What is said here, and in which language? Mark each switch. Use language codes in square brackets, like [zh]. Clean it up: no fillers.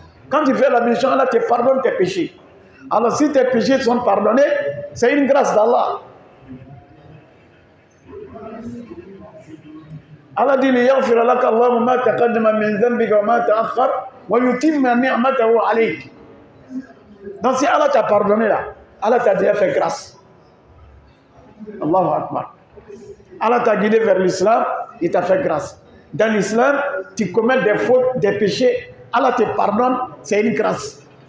[fr] Quand tu fais l'ablution, Allah te pardonne tes péchés. Alors si tes péchés sont pardonnés, c'est une grâce d'Allah. Allah dit [ar] لِيَغْفِرَ لَكَ اللَّهُ مَا تَقَدَّمَ مِنْ ذَنْبِكَ وَمَا تَأَخَّرَ وَيُتِمَّ نِعْمَتَهُ عَلَيْكَ. [fr] Donc si Allah t'a pardonné là, Allah t'a déjà fait grâce. Allahu Akbar. Allah t'a guidé vers l'islam, il t'a fait grâce. Dans l'islam, tu commets des fautes, des péchés, Allah te pardonne, c'est une grâce.